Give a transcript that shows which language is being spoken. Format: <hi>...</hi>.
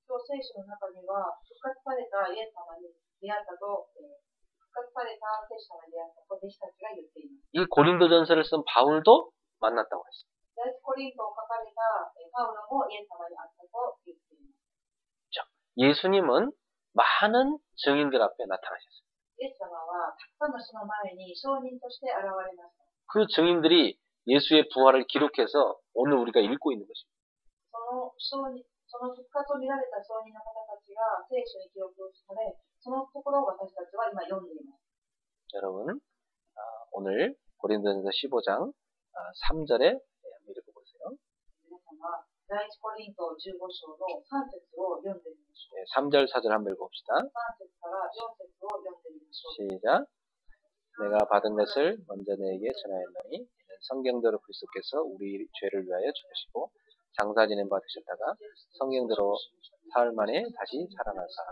<ja>今日聖書の中には、復活されたイエス様に出会ったと、復活された聖書様に出会ったと弟子たちが言っています。</ja> <ko>이 고린도전서를 쓴 바울도 만났다고 했어요.</ko> <ja>第一コリントを書かれたパウロもイエス様に会ったと言っています。</ja> <ko>예수님은 많은 증인들 앞에 나타나셨어요.</ko> <ja>イエス様はたくさんの人の前に証人として現れました。</ja> <ko>그 증인들이 예수의 부활을 기록해서 오늘 우리가 읽고 있는 것입니다.</ko> <ja>その復活を見られた証人の方たちが聖書に記録され、そのところを私たちは今読んでいます。</ja> <ko>여러분, 오늘 고린도전서 15장 3절에 한번 읽어보세요.</ko> <ja>皆様、第一コリント15章の3節を読んでみましょう。</ja> <ko>3절, 4절 한번 읽어봅시다.</ko> <ja>3節から4節を読んでみましょう。</ja> <ko>시작. 내가 받은 것을 먼저 너에게 전하였노니 이는 성경대로 그리스도께서 우리 죄를 위하여 죽으시고 장사 지냄 받으셨다가 성경대로 사흘 만에 다시 살아나사.</ko>